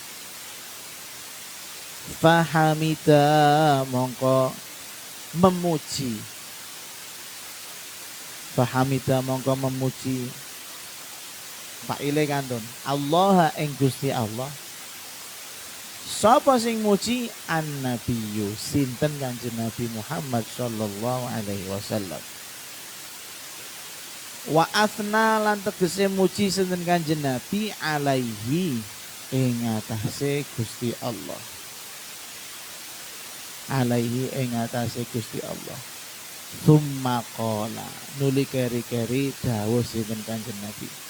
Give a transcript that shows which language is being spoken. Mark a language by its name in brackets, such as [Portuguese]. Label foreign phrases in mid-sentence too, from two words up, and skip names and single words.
[Javanese] Fahamida mongko memuji. Fahamida mongko memuji. Faile kantun Allah ing Gusti Allah. Sapa sing muji an-nabiyyu sinten Kanjeng Nabi Muhammad [Arabic] صلى الله عليه وسلم. [Javanese] Wa afna lan tegese muji sinten Kanjeng Nabi alaihi ing atase Gusti Allah. Alaihi ing atase Gusti Allah. [Arabic] ثم قال [Javanese] nuli keri-keri dawuh sinten Kanjeng Nabi.